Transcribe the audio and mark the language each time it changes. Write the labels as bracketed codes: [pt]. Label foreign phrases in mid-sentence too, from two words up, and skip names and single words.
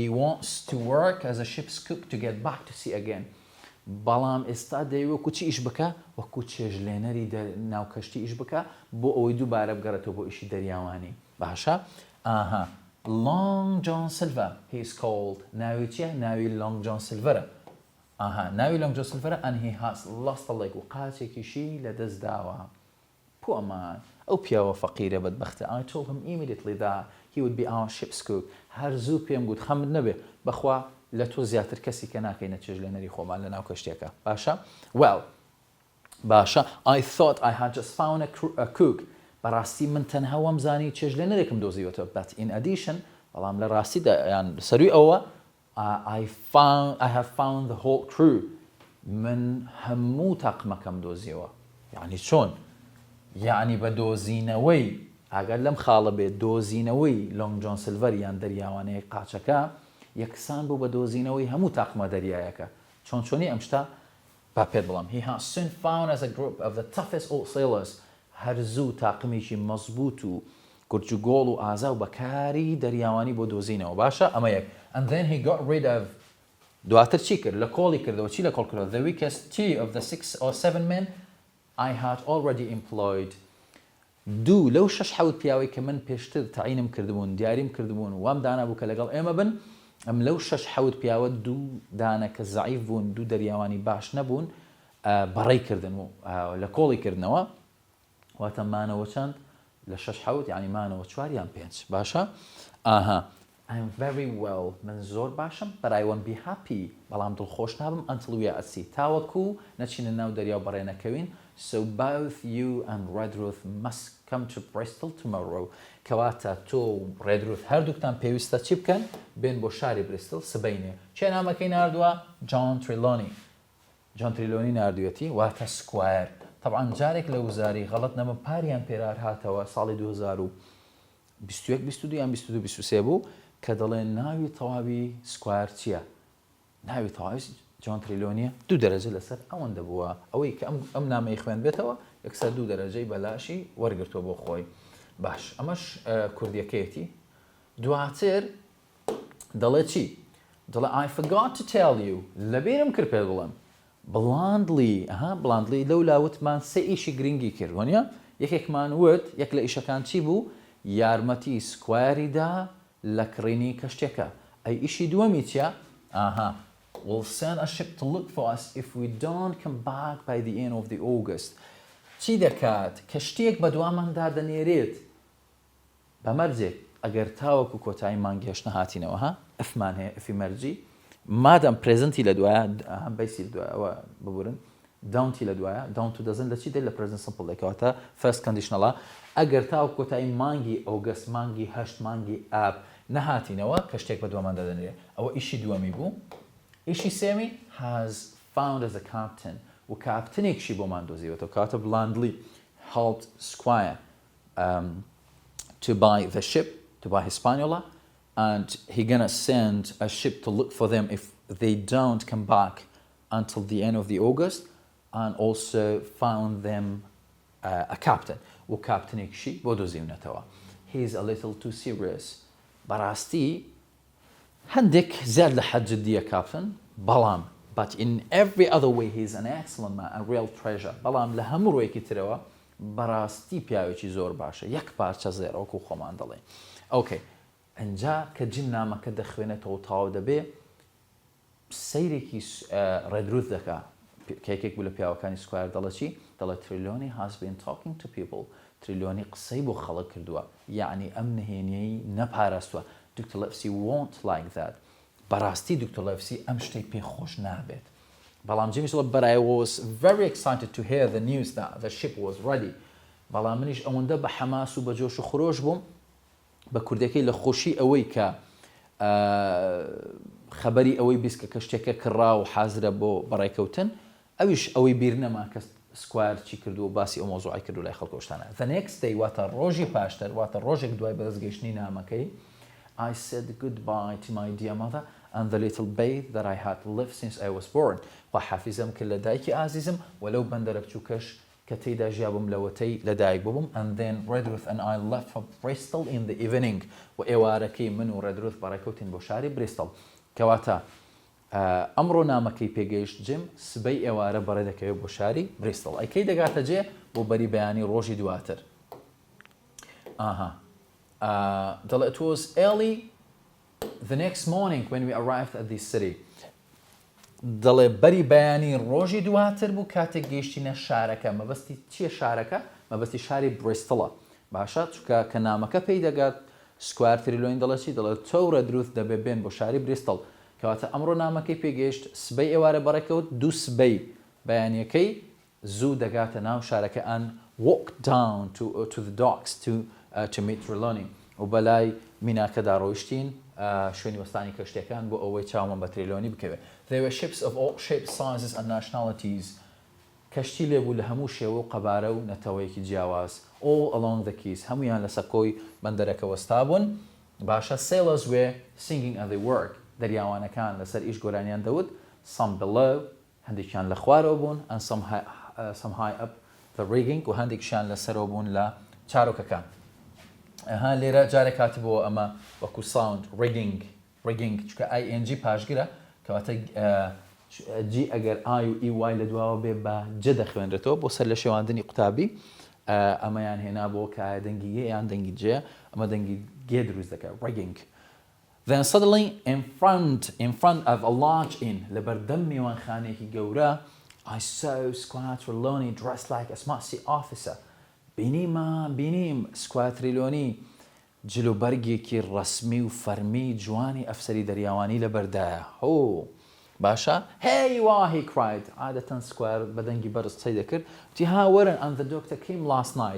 [en] wants to work as a ship's cook to get back to sea again [ckb] بەڵام ئێستا دەیوە وەکو چی ئیش بکە وەکو چێژلێنەری ناو کەشتی ئیش بکە بۆ ئەوەی دووبارە بگەڕێتەوە بۆ ئیشی دەریاوانی باشە ئاها [en] Long John Silver he is called [ckb] ناوی چیە ناوی Long John Silverە ئاها ناوی Long John Silverە [en] and he has lost a leg [ckb] و قاچێکیشی لە دەست داوە پو ئەمان ئەو پیاوە فەقیرە بەدبەختە [en] I told him immediately that he would be our ship's cook [ckb] هەر زوو پێم گوت خەمت نەبێ بەخوا لە تۆ زیاتر کەسی کە ناکەینە چێژلێنەری خۆمان لە ناو کەشتێکە باشە well [en] باشە I thought I had just found a cook [ckb] بەڕاستی من تەنها وەم زانی چێژلێنەرێکم دۆزیوەتەوە [en] but in addition [ckb] بەڵام لە ڕاستیدا یان سەروی ئەوە [en] I have found the whole crew [ckb] من هەموو تاقمەکەم دۆزیەوە یعنی چۆن یعنی بە دۆزینەوەی ئەگەر لەم خاڵە بێت دۆزینەوەی لۆنگ جۆن سیلڤەر یان دەریاوانەیە قاچەکە یەکسان بوو بە دۆزینەوەی هەموو تاقمە دەریایەکە چۆنی ئەم شتە با پێت بڵام [en] he has soon found as a group of the toughest old sailors [ckb] هەرزوو تاقمیشی مەزبوط و گورجوگۆڵ و ئازا و بەکاری دەریاوانی بۆ دۆزینەوە باشە ئەمە یەک [en] and then he got rid of [ckb] دواتر چی کرد لە کۆڵی کردەوە چی لە کۆڵ کردەوە [en] the weakest two of the 6 or 7 men I had already employed [ckb] دوو لەو 6 حەوت پیاوەی کە من پێشتر تعینم کردبوون دیاریم کردبوون وام دانا بوو کە لەگەڵ ئێمە بن ئەم لەو 6 حەوت پیاوە دوو دانە کە زەعیف بوون دوو دەریاوانی باش نەبوون بەڕێی کردن و لە کۆڵی کردنەوە واتە مانەوە چەند لە 6 حەوت یعنی مانەوە 4 یان 5 باشە ئاها [en] I'm very well [ckb] من زۆر باشم [en] but I won't be happy [ckb] بەڵام دڵخۆش نابم [en] until we are at sea [ckb] تاوەکو نەچینە ناو دەریا و بەڕێ نەکەوین [en] so both you and Redruth must come to Bristol tomorrow [ckb] کەواتە تۆ و Redruth هەردووکتان پێویستە چی بکەن بێن بۆ شاری بریستڵ سبەینێ چێ نامەکەی ناردووە جۆن تریلۆنی ناردوێتی واتە سکوایر طبعا جارێک لە وزاری غەڵەت نەمە پاریان پێرار هاتەوە ساڵی 2021 22 یان 22 23 بوو کە دەڵێن ناوی تەواوی سکوایر چییە؟ ناوی تەواوی جۆن تریلۆنیە 2 دەرەجە لەسەر ئەوەندە بووە ئەوەی کە ئەم نامەی خوێن بێتەوە یەکسەر 2 دەرەجەی بەلاشی وەرگرتووە بۆ خۆی باش ئەمەش کوردیەکەیەتی دواتر دەڵێ چی؟ دەڵێ [en] I forgot to tell you [ckb] لەبیرم کرد پێ بڵێم بڵاندلی لەو لاوتمان سێ ئیشی گرنگی کرد وەنیە یەکێکمان وت یەک لە ئیشەکان چی بوو یارمەتی سکوایریدا لە کڕینی کەشتێکە ئەی ئیشی دووەمی چیە؟ [en] We'll send a ship to look for us if we don't come back by the end of the August. [ckb] چی دەکات؟ کەشتێک بە دواماندا دەنێرێت بەمەرجێک ئەگەر تاوەکو کۆتایی مانگی هێشتە هاتینەوە ئەفمان هەیە ئەفی مەرجی مادەم پرێزنتی لە دوایە بەیسی لە دوایەوە ببورن داونتی لە دوایە داونت و دەزن لە چی دێت لە [en] present simple [ckb] دەکەواتە [en] first conditional [ckb] ئەگەر تاوەکو کۆتایی مانگی ئۆگەست مانگی هەشت مانگی ئاب نەهاتینەوە کەشتێک بە دواماندا دەنێرێت ئەوە ئیشی دووەمی بوو ئیشی سێمی [en] has found as a captain [ckb] و کاپتنێکشی بۆمان دۆزیوەتەوە کاتە بلاندلی [en] helped Squire to buy the ship to buy Hispaniola and he gonna send a ship to look for them if they don't come back until the end of the August and also found them a captain [ckb] و کاپتنێکشی بۆ دۆزیونەتەوە [en] he's a little too serious [ckb] بەڕاستی هەندێک زیاد لە حەد جددیە کاپتن بەڵام [en] but in every other way he's an excellent man a real treasure [ckb] بەڵام لە هەموو ڕۆیەکی ترەوە بەڕاستی پیاوێکی زۆر باشە یەک پارچە زێڕۆکو خۆمان دەڵێ ئۆکەی ئەنجا کە جیم نامەکە دەخوێنێتەوە تاو دەبێ سەیرێکی ڕێدروت دەکا کێکێک بوو لە پیاوەکانی سکوایر دەڵە چی دەڵێ تریلۆنی [en] has been talking to people [ckb] تریلۆنی قسەی بۆ خەڵک کردووە یعنی ئەم نهێنیەی نەپاراستووە Dr. [en] Livesey won't like that [ckb] بەڕاستی Dr. Livesey ئەم شتەی پێ خۆش نابێت بەڵام جیمیش دەڵێ [en] but I was very excited to hear the news that the ship was ready [ckb] بەڵام منیش ئەوەندە بە حەماس و بە جۆش و خۆش بووم بە کوردەکەی لە خۆشی ئەوەی کە خەبەری ئەوەی بیست کە کەشتێکە کڕا و حازرە بۆ بەڕێکەوتن ئەویش ئەوەی بیر نەما کە سکوایر چی کردو و باسی ئەو مۆزوعی کردو لای خەڵکۆشتانە [en] the next day [ckb] واتە ڕۆژی پاشتر واتە ڕۆژێک دوای بەدەستگەیشتنی نامەکەی [en] I said goodbye to my dear mother and the little babe that I had lived since I was born [ckb] وحافظم کرد لە دایکی ئازیزم وەلەو بەندەرە بچووکەش کە تێیدا ژیابم لەوەتەی لەدایک بووم [en] and then Redruth and I left for Bristol in the evening [ckb] و ئێوارەکەی من و Redruth بەڕێکەوتین بۆ شاری بریستڵ کەواتە ئەمڕۆ نامەکەی پێگەیشت جیم سبەی ئێوارە بەڕێ دەکەوێت بۆ شاری بریستڵ ئەیکەی دەگاتە جێ بۆ بەری بەیانی ڕۆژی دواتر [en] it was early the next morning when we arrived at this city [ckb] دەڵێ بەری بەیانی ڕۆژی دواتر بوو کاتێک گەیشتینە شارەکە مەبەستی چییە شارەکە مەبەستی شاری بریستڵە باشە چونکە کە نامەکە پێی دەگات سکوایر تریلۆنی دەڵێ چی دەڵێت تۆ و ڕێدروت دەبێ بێن بۆ شاری بریستڵ کەواتە ئەمڕۆ نامەکەی پێگەیشت سبەی ئێوارە بەڕێکەوت دوو سبەی بەیانیەکەی زوو دەگاتە ناو شارەکە [en] and walk down to the docks to meet Trelawney [ckb] و بەلای میناکەدا ڕۆیشتین شوێنی وەستانی کەشتەکان بۆ ئەوەی چاومان بە [en] تریلۆنی بکەوێت There were ships of all shapes, sizes and nationalities [ckb] کەشتی لێبوو لە هەموو شێوە و قەبارە و نەتەوەیەکی جیاواز [en] all along the quays [ckb] هەمویان لە سەکۆی بەندەرەکە وەستا بوون باشە [en] sailors were singing as they worked [ckb] دەریاوانەکان لەسەر ئیش گۆرانیان دەوت [en] some below [ckb] هەندێکیان لە خوارەوە بوون [en] and some high up the rigging [ckb] و هەندێکیان لەسەرەوە بوون لە چارۆکەکان لێرە جارێک هاتبەوە ئەمە وەکو ساوند rigging چکە ING پاشگرە کەواتە جی ئەگەر ئای و ئی وای لە دواوە بێ بە جە دەخوێنرێتەوە بۆ سەر لە شێواندنی قوتابی ئەمەیان هێنا بۆ کە دەنگی گێ یان دەنگی جێ ئەمە دەنگی گێ دروست دەکات ڕگینگ. [en] Then suddenly in front of a large inn [ckb] لەبەردەم میوانخانێکی گەورە [en] I saw Squire Trelawney dressed like a smart officer. [ckb] بینیم سکوات تریلۆنی جلوبەرگێکی ڕەسمی و فەرمی جوانی ئەفسەری دەریاوانی لەبەردایە. هۆ باشە [en] Hey you are, he cried. [ckb] عادەتەن سکوار بەدەنگی بەرز قسەی دەکرد وتی ها وەرن [en] and the doctor came last night.